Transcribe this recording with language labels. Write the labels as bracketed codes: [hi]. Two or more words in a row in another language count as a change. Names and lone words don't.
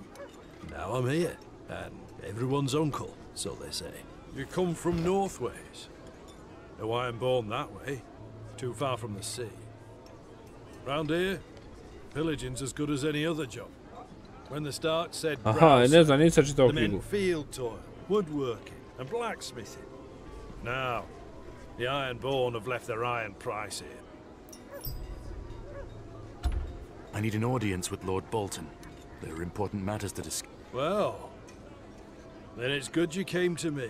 [en] Now I'm here, and everyone's uncle, so they say. You come from Northways? No Ironborn that way. Too far from the sea. Round here, Pillaging's as good as any other job. When the Stark said [hr] Aha, ne znam, nisam čitao [en] the men [hr] knjigu. [en] field toil, woodworking, and blacksmithing. Now, the Ironborn have left their iron price here. I need an audience with Lord Bolton. There are important matters to discuss. Well, then it's good you came to me.